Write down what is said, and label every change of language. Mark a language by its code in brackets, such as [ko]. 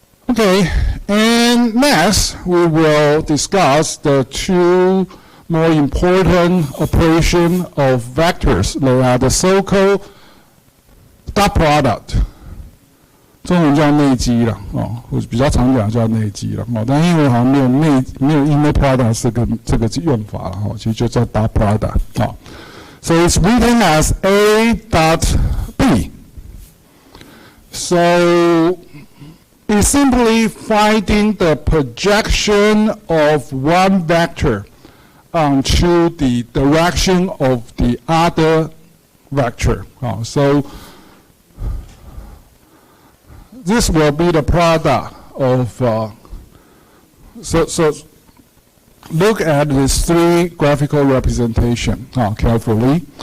[en] Okay, and next we will discuss the two more important operation of vectors. They are the so-called dot product. [zh] 中文叫内积了我比较常讲叫内积了但英文好像没有 inner product 这个用法了其实就叫 dot product [en] So it's written as A dot B. So it's simply finding the projection of one vector onto the direction of the other vector. So this will be the product of, so look at these three graphical representation carefully.